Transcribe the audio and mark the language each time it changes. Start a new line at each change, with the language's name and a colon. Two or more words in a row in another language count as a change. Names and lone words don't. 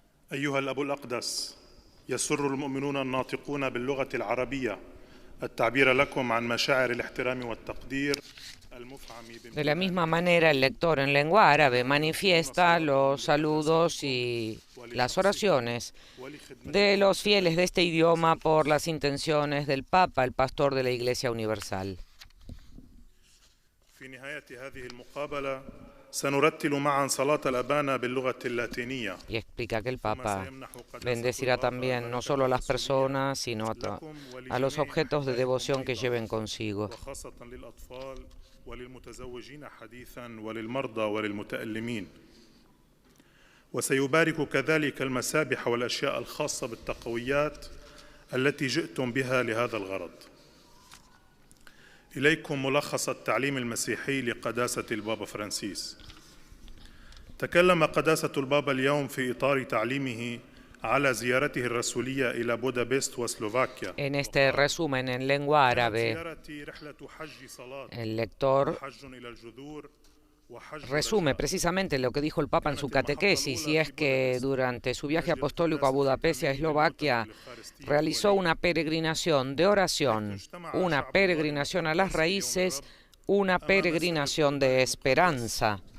Arabic: أيها الأب الأقدس، يسر المؤمنون الناطقون باللغة العربية التعبير لكم عن مشاعر الاحترام والتقدير.
Spanish: De la misma manera, el lector en lengua árabe manifiesta los saludos y las oraciones de los fieles de este idioma por las intenciones del Papa, el pastor de la Iglesia Universal. Y explica que el Papa bendecirá también no solo a las personas, sino a los objetos de devoción que lleven consigo.
Arabic: وللمتزوجين حديثا وللمرضى وللمتألمين. وسيبارك كذلك المسابح والأشياء الخاصة بالتقويات التي جئتم بها لهذا الغرض. إليكم ملخص التعليم المسيحي لقداسة البابا فرانسيس. تكلم قداسة البابا اليوم في إطار تعليمه على زيارته الرسولية إلى بودابست وسلوفاكيا.
Spanish: En este resumen en lengua árabe, el lector resume precisamente lo que dijo el Papa en su catequesis, y es que durante su viaje apostólico a Budapest y a Eslovaquia realizó una peregrinación de oración, una peregrinación a las raíces, una peregrinación de esperanza.